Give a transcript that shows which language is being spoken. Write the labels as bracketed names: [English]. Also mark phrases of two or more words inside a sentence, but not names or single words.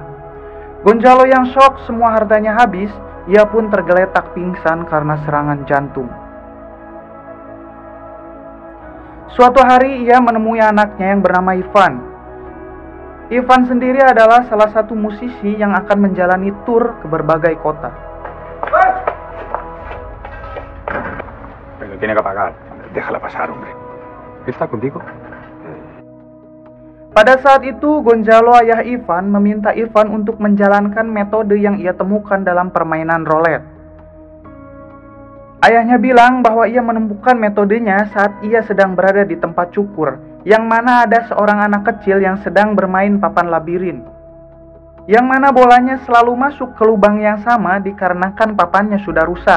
[Indonesian] Gonzalo yang shock semua hartanya habis, ia pun tergeletak pingsan karena serangan jantung. Suatu hari ia menemui anaknya yang bernama Ivan. Ivan sendiri adalah salah satu musisi yang akan menjalani tur ke berbagai kota. [Spanish] Pero tiene que pagar. Déjala pasar, hombre. ¿Está contigo? [Indonesian] Pada saat itu, Gonzalo ayah Ivan meminta Ivan untuk menjalankan metode yang ia temukan dalam permainan roulette. Ayahnya bilang bahwa ia menemukan metodenya saat ia sedang berada di tempat cukur, yang mana ada seorang anak kecil yang sedang bermain papan labirin, yang mana bolanya selalu masuk ke lubang yang sama dikarenakan papannya sudah rusak.